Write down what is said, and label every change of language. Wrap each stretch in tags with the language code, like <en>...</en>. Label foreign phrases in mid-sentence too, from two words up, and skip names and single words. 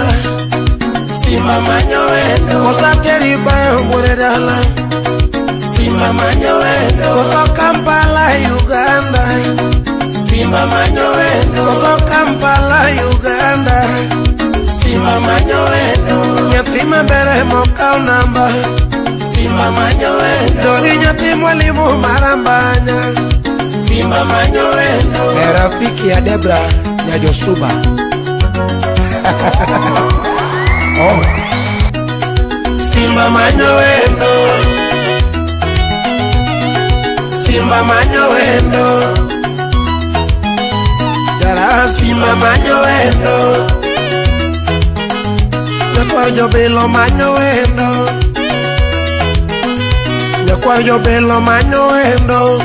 <luo>Simba manyo wendo. Kosa teri bayo bure dala. Simba manyo wendo. Kosa Kampala Uganda. Simba manyo wendo. Kosa Kampala Uganda. Simba manyo wendo. Nyathi mabere mokao namba. Simba manyo wendo. Dori nyathi mwalimu marambanya. Simba manyo wendo.</luo> <sw>Rafiki ya Debra Nyajosuba. Oh.</sw> <luo>Simba manyo wendo. Simba manyo wendo. Dara simba manyo wendo. Nyakwar jobelo manyo wendo. Nyakwar jobelo manyo wendo.</luo>